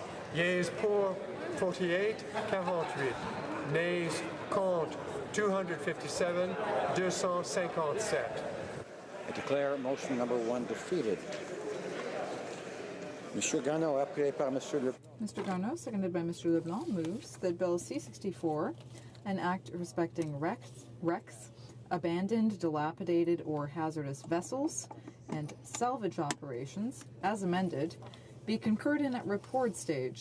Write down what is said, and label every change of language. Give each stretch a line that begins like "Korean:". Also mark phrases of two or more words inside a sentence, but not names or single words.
English: Yeas pour 48, 48. Nays contre 257, 257. I declare motion number 1 defeated.
French: Monsieur Garneau, appuyé par Monsieur Le...
English: Mr. Garneau, seconded by Mr. Leblanc, moves that Bill C-64, an act respecting wrecks, abandoned, dilapidated, or hazardous vessels, and salvage operations, as amended, be concurred in at report stage.